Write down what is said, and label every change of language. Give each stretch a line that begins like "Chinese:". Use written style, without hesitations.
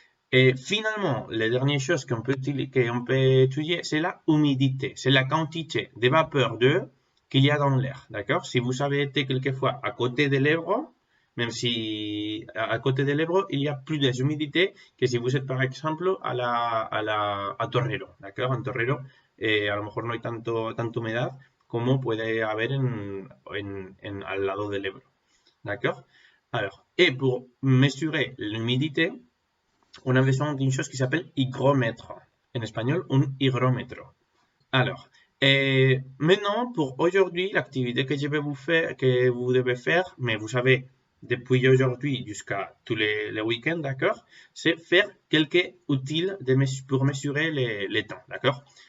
French: Et finalement, la dernière chose qu'on peut étudier, c'est la humidité, c'est la quantité de vapeur d'eau qu'il y a dans l'air, d'accord? Si vous avez été quelquefois à côté de l'Ebro, même si à côté de l'Ebro, il y a plus d'humidité que si vous êtes par exemple à Torrero, d'accord?
Spanish: En Torrero, a lo mejor no hay tanta humedad como puede haber al lado del Ebro, d'accord?
French: Alors, et pour mesurer l'humidité, on a besoin d'une chose qui s'appelle hygromètre. en espagnol, un higrómetro. Alors, maintenant, pour aujourd'hui, l'activité que je vais vous faire, que vous devez faire, mais vous savez, depuis aujourd'hui jusqu'à tous les week-ends, d'accord, c'est faire quelques outils pour mesurer les temps, d'accord?